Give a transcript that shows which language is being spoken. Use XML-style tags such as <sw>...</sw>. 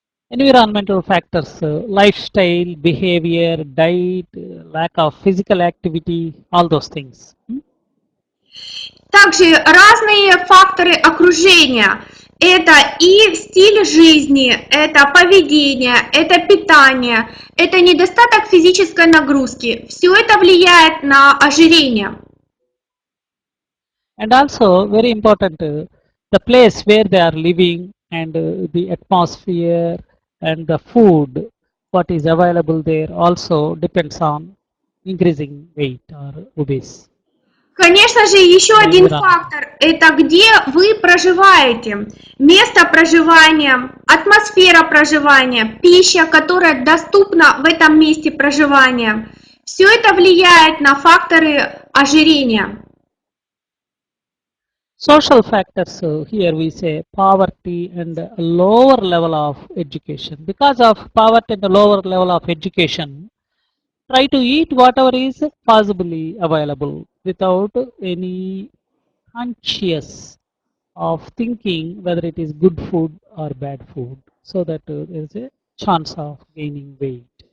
<en>Environmental factors, lifestyle, behavior, diet, lack of physical activity, all those things.</en> <ru>Также разные факторы окружения. Это и стиль жизни, это поведение, это питание, это недостаток физической нагрузки. Все это влияет на ожирение.</ru> <en>And also very important, the place where they are living and the atmosphere and the food, what is available there also depends on increasing weight or obese.</en> <ru>Конечно же, еще один фактор – это где вы проживаете, место проживания, атмосфера проживания, пища, которая доступна в этом месте проживания. Все это влияет на факторы ожирения.</ru> <en>Social factors, here we say poverty and a lower level of education. Because of poverty and a lower level of education, try to eat whatever is possibly available without any conscious of thinking whether it is good food or bad food, so that there is a chance of gaining weight.</en>